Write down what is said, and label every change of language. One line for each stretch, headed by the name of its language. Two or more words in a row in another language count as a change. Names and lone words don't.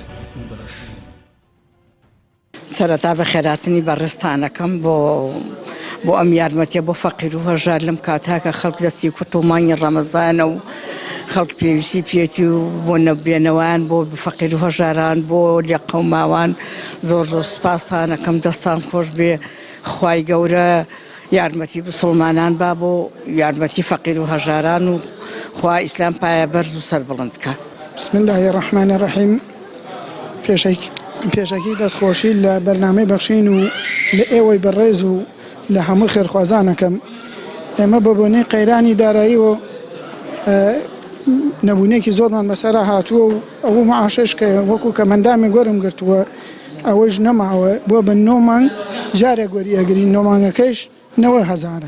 Central Kurdish: سەرەتا بە خێراتنی بەڕێستانەکەم بۆ ئەم یارمەتیە بۆ فەقیر و هەژار لەم کاتاکە خەڵک دەستی کورت و مانگی ڕەمەزانە و خەڵک پێویستی پێێتی و بۆ نەبێنەوەیان بۆ فەقیر و هەژاران بۆ لێ قەوماوان زۆر زۆر سوپاسانەکەم. دەستان خۆش بێ، خوای گەورە یارمەتی مسلمانان با بۆ یارمەتی فەقیر و هەژاران و خوا ئیسلام پایە بەرز و سەربڵند بکە.
Arabic: بسم الله الرحمن الرحیم.
Central Kurdish: پێشەکی دەستخۆشی لە بەرنامەی بەخشین و لە ئێوەی بەڕێز و لە هەموو خێرخوازانەکەم. ئێمە بە بۆنەی قەیرانی دارایی و نەبوونێکی زۆرمان بەسەرا هاتووە و ئەوە مەعاشش کە وەکو کە مندامی گۆرم گرتووە ئەوەش نەماوە بۆ بە 9 مانگ جارێک وەریەگرین 9 مانگەکەیش 90,000.